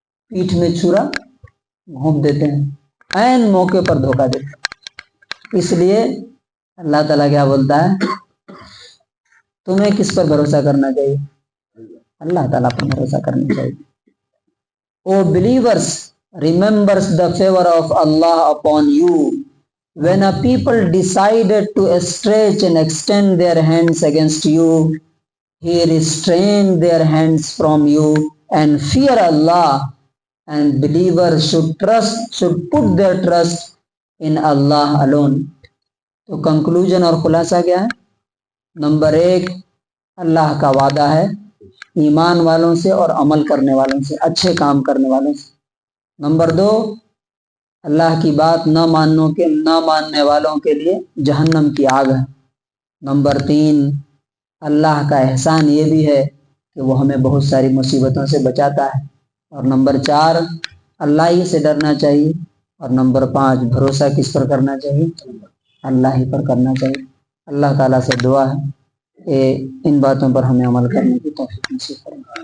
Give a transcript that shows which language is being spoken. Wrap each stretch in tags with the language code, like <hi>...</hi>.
<ur>پیٹھ میں چھرا گھونپ دیتے ہیں، عین موقع پر دھوکہ دیتے ہیں۔ اس لیے اللہ تعالیٰ کیا بولتا ہے؟ تمہیں کس پر بھروسہ کرنا چاہیے؟ اللہ تعالیٰ پر بھروسہ کرنا چاہیے۔</ur> <en>O believers, remember the favor of Allah upon you. When a people decided to stretch and extend their hands against you, He restrained their hands from you, and fear Allah, and believers should put their trust in Allah alone.</en> <ur>تو conclusion اور خلاصہ کیا ہے؟ Number 1، اللہ کا وعدہ ہے ایمان والوں سے اور عمل کرنے والوں سے، اچھے کام کرنے والوں سے۔ نمبر 2، اللہ کی بات نہ ماننے والوں کے لیے جہنم کی آگ ہے۔ نمبر 3، اللہ کا احسان یہ بھی ہے کہ وہ ہمیں بہت ساری مصیبتوں سے بچاتا ہے۔ اور نمبر 4، اللہ ہی سے ڈرنا چاہیے۔ اور نمبر 5، بھروسہ کس پر کرنا چاہیے؟ اللہ ہی پر کرنا چاہیے۔ اللہ تعالیٰ سے دعا ہے کہ ان باتوں پر ہمیں عمل کرنے کی توفیق نصیب فرمائے۔</ur>